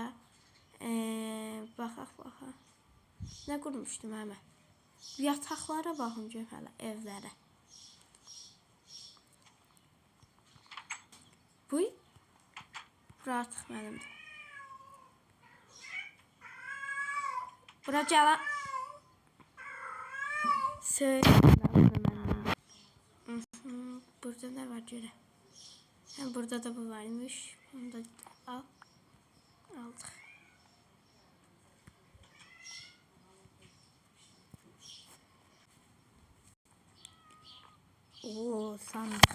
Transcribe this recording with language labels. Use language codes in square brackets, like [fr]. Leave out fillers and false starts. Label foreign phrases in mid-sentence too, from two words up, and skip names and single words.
[az] Baxaq. Nə qurmuşdum həmə? Yataqlara baxın görüm hələ, evlərə. Buy. Bura artıq mənimdir. Bura gələ. [tr] Söyle. Burada ne var göre? Burada da bu varmış. Bunu da aldık. Oo, sandık.